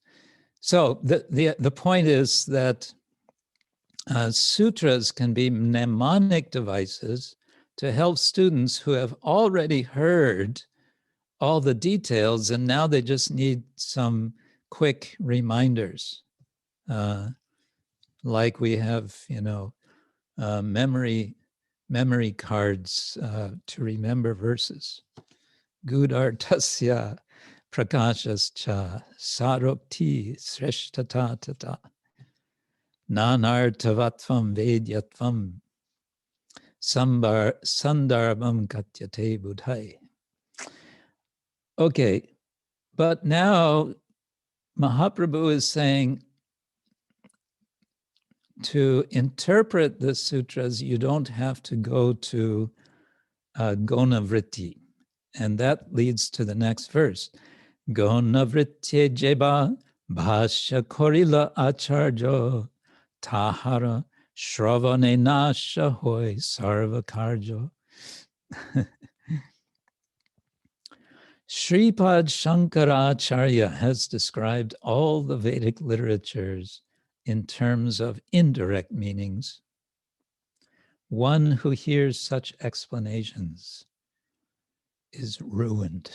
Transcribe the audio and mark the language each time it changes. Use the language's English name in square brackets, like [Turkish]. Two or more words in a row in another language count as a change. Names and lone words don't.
[English] So the point is that sutras can be mnemonic devices to help students who have already heard all the details and now they just need some quick reminders. Like we have, memory cards to remember verses. [Sanskrit] गूढार्थस्य प्रकाशश्च सारोक्तिः श्रेष्ठता तथा नानार्थवत्त्वं वेद्यत्वं सन्दर्भः कथ्यते बुधैः. [English] Okay, but now Mahaprabhu is saying to interpret the sutras, you don't have to go to Gonavritti. And that leads to the next verse. [Bangla] গৌণবৃত্ত্যে যেবা ভাষ্য করিলা আচার্য তাহার শ্রবণে নাশ হয় সর্ব কার্য. [English] Shripad Shankaracharya has described all the Vedic literatures in terms of indirect meanings. One who hears such explanations is ruined.